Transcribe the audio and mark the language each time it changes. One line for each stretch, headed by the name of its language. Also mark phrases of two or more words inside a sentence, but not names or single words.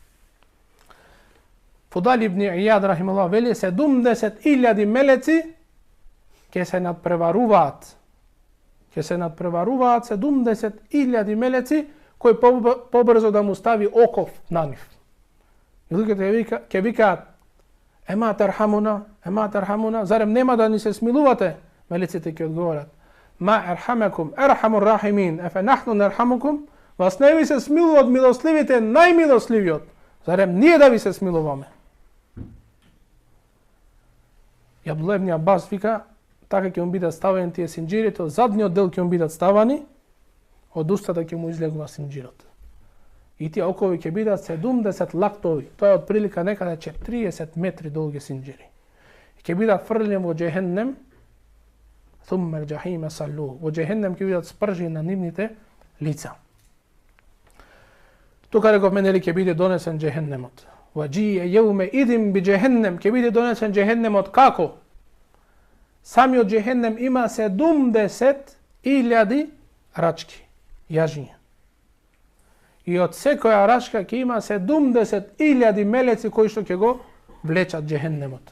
Macedonian: Фудали ибн Ијад рахималлах вели 70.000 мелеци ќе се надпреваруваат. Ќе се надпреваруваат 70.000 мелеци кои побрзо да му стави оков на нив. И луѓето ќе викаат:
Arabic: أما ترحموننا,
Macedonian: зарем нема да ни се смилувате? Мелеците ќе одговорат:
Arabic: ما رحمكم أرحم الراحمين أفنحن نرحمكم,
Macedonian: вас не ви се смилува од милостливите најмилостливиот, зарем ние да ви се смилуваме? И Абдуллах ибн Абас вика, така ќе му бидат ставени тие синџирите, од задниот дел ќе му бидат ставани, од устата ќе му излегува синџирот. И тие окови ќе бидат 70 лактови, тоа е од прилика некаде 40 метри долги синџири. И ќе бидат фрлени во Джехеннем,
Arabic: ثم الجحيم صلوه.
Macedonian: Во Джехеннем ќе бидат спржени на нивните лица. Тука рековме нели ќе биде донесен Джехеннемот.
Arabic: وجيء يومئذ بجهنم,
Macedonian: ќе биде донесен Джехеннемот како? Самиот Джехеннем има 70.000 рачки, јажиња. И од секоја рачка ќе има 70.000 мелеци кои што ќе го влечат Джехеннемот.